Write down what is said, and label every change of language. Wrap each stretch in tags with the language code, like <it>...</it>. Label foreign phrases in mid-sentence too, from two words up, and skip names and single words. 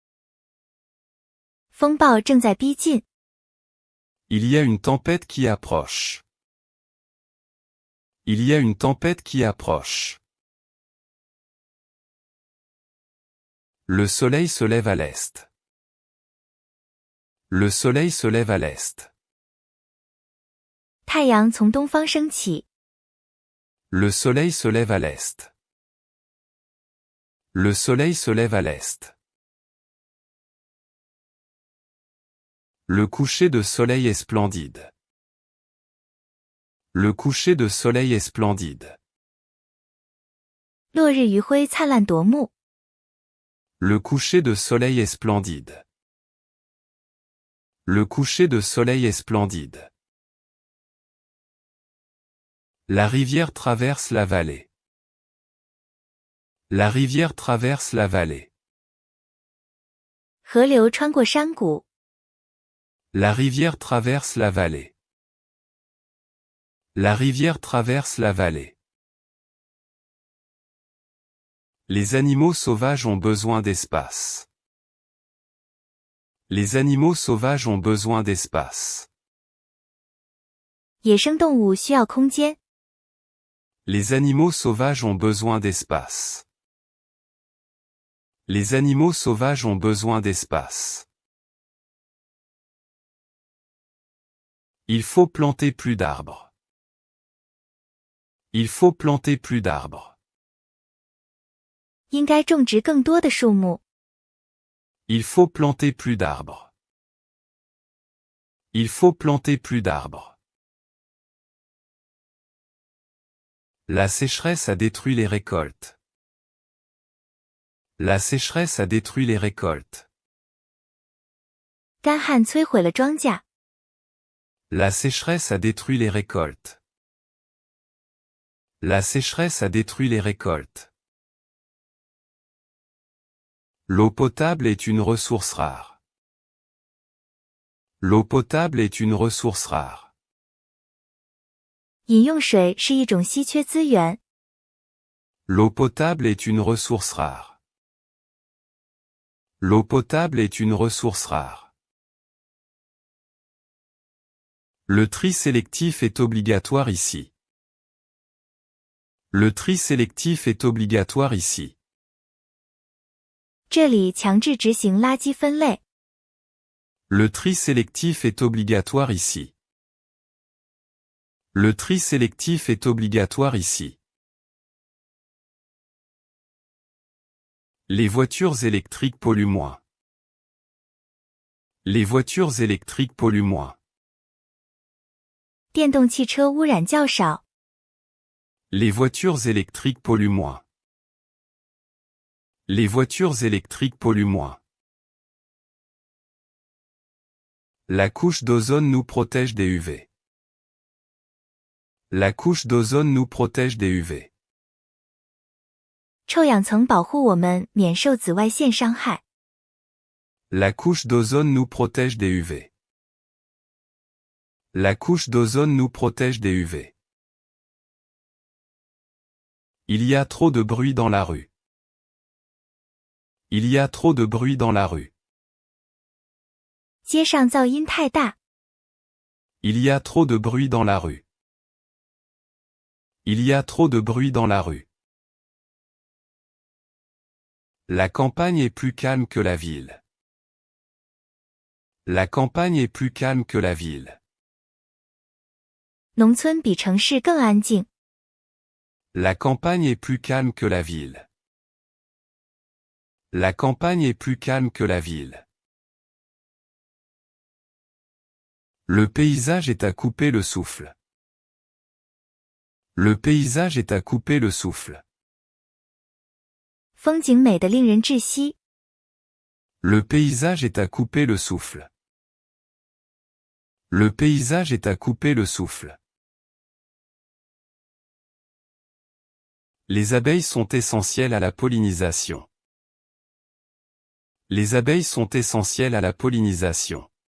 <zh>风暴正在逼近。</zh> <fr>Il y a une tempête qui approche. Il y a une tempête qui approche. Le soleil se lève à l'est. Le soleil se lève à l'est.</fr> <zh>太阳从东方升起。</zh> <fr>Le soleil se lève à l'est. Le soleil se lève à l'est. Le coucher de soleil est splendide. Le coucher de soleil est splendide.</fr> <zh>落日余晖灿烂夺目。</zh> <fr>Le coucher de soleil est splendide. Le coucher de soleil est splendide. La rivière traverse la vallée. La rivière traverse la vallée.</fr> <zh>河流穿过山谷。</zh> <fr>La rivière traverse la vallée. La rivière traverse la vallée. Les animaux sauvages ont besoin d'espace. Les animaux sauvages ont besoin d'espace.</fr> <zh>野生动物需要空间。</zh> <fr>Les animaux sauvages ont besoin d'espace. Les animaux sauvages ont besoin d'espace. Il faut planter plus d'arbres. Il faut planter plus d'arbres.</fr> <zh>应该种植更多的树木。</zh> <fr>Il faut planter plus d'arbres. Il faut planter plus d'arbres. La sécheresse a détruit les récoltes. La sécheresse a détruit les récoltes.</fr> <zh>干旱摧毁了庄稼。</zh> <fr>La sécheresse a détruit les récoltes. La sécheresse a détruit les récoltes. L'eau potable est une ressource rare. L'eau potable est une ressource rare.</fr> <zh>饮用水是一种稀缺资源。</zh> <fr>L'eau potable est une ressource rare. L'eau potable est une ressource rare. Le tri sélectif est obligatoire ici. Le tri sélectif est obligatoire ici.</fr> <zh>这里强制执行垃圾分类。</zh> <fr>Le tri sélectif est obligatoire ici. Le tri sélectif est obligatoire ici. Les voitures électriques polluent moins. Les voitures électriques polluent moins.</fr> <zh>电动汽车污染较少。</zh> <fr>Les voitures électriques polluent moins. Les voitures électriques polluent moins. La couche d'ozone nous protège des UV. La couche d'ozone nous protège des UV.</fr> <zh>臭氧层保护我们免受紫外线伤害。</zh> <fr>La couche d'ozone nous protège des UV. La couche d'ozone nous protège des UV. Il y a trop de bruit dans la rue. Il y a trop de bruit dans la rue.</fr> <zh>街上噪音太大。</zh> <fr>Il y a trop de bruit dans la rue. Il y a trop de bruit dans la rue. La campagne est plus calme que la ville. La campagne est plus calme que la ville.</fr> <zh>农村比城市更安静。</zh> <fr>La campagne est plus calme que la ville. La campagne est plus calme que la ville. Le paysage est à couper le souffle. Le paysage est à couper le souffle.</fr> <zh>风景美得令人窒息。</zh> <fr>Le paysage est à couper le souffle. Le paysage est à couper le souffle. Les abeilles sont essentielles à la pollinisation. Les abeilles sont essentielles à la pollinisation.</fr>